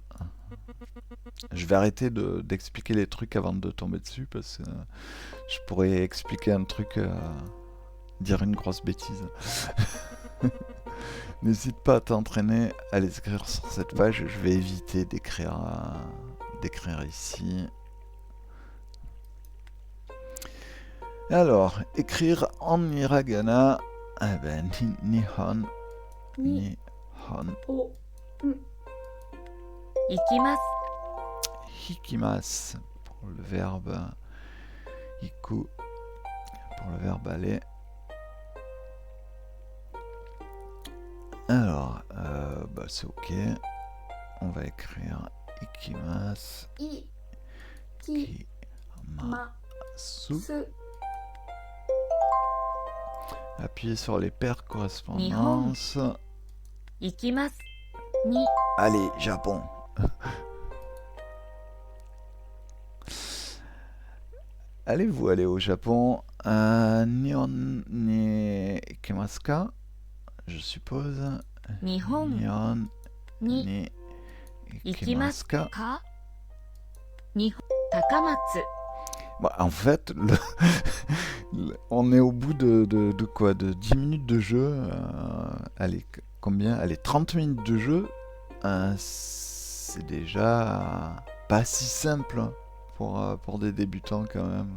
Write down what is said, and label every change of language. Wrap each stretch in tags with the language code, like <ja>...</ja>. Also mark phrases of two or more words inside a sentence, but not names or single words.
<fr>Je vais arrêter d'expliquer les trucs avant de tomber dessus parce que je pourrais expliquer un truc, dire une grosse bêtise. N'hésite pas à t'entraîner à les écrire sur cette page. Je vais éviter d'écrire ici. Alors, écrire en hiragana, eh ben,</fr> <ja>日本、日本.</ja> <fr>Ikimasu. Hikimasu pour le verbe iku, pour le verbe aller. Alors, bah c'est ok. On va écrire ikimasu. Ikimasu. Appuyez sur les paires correspondances.</fr> <ja>行きます。に.</ja> <fr>Allez, Japon. Allez-vous aller au Japon?</fr> <ja>日本に行きますか?</ja> <fr>Je suppose. Nihon</fr> <ja>に行きますか?</ja> <fr>Nihon. Takamatsu. Bah, en fait, on est au bout de quoi? De 10 minutes de jeu. Allez, combien? Allez, 30 minutes de jeu. C'est déjà pas si simple pour des débutants quand même.</fr>